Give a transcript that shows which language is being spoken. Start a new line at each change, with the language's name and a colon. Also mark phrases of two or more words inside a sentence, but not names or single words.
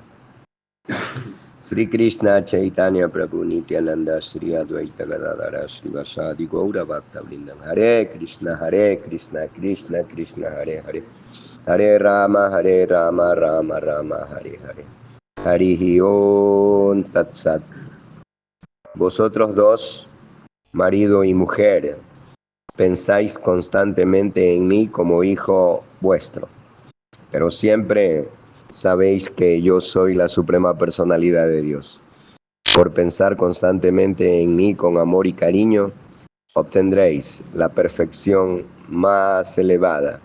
Sanskrit: श्री कृष्ण चैतन्य प्रभु नित्यानन्द श्री अद्वैत गदादर श्री वसादि गौर भक्त वृन्दम्. हरे कृष्ण कृष्ण कृष्ण हरे हरे हरे राम राम राम हरे हरे. हरिहि ॐ तत् सत्.
Spanish: Vosotros dos, marido y mujer, pensáis constantemente en mí como hijo vuestro, pero siempre sabéis que yo soy la suprema personalidad de Dios. Por pensar constantemente en mí con amor y cariño, obtendréis la perfección más elevada.